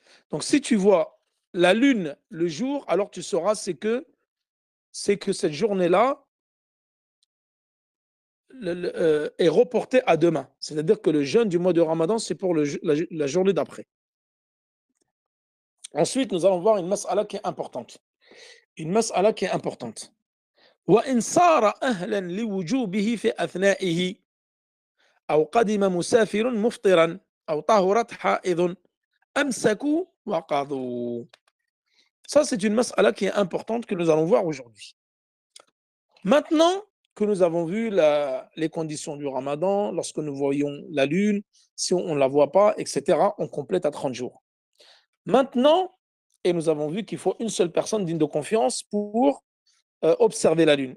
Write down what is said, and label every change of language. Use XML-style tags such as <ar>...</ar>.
<fr>Donc, si tu vois la lune le jour, alors tu sauras c'est que cette journée-là est reportée à demain. C'est-à-dire que le jeûne du mois de Ramadan, c'est pour la journée d'après. Ensuite, nous allons voir une mas'ala qui est importante. Une mas'ala qui est importante.</fr> <ar>وإن صار أهلا لوجوبه في أثنائه أو قدم مسافر مفطرا أو طهرت حائض أمسكوا وقضوا.</ar> <fr>Ça, c'est une mas'ala qui est importante que nous allons voir aujourd'hui. Maintenant que nous avons vu les conditions du ramadan, lorsque nous voyons la lune, si on ne la voit pas, etc., on complète à 30 jours. Maintenant, et nous avons vu qu'il faut une seule personne digne de confiance pour observer la lune.</fr>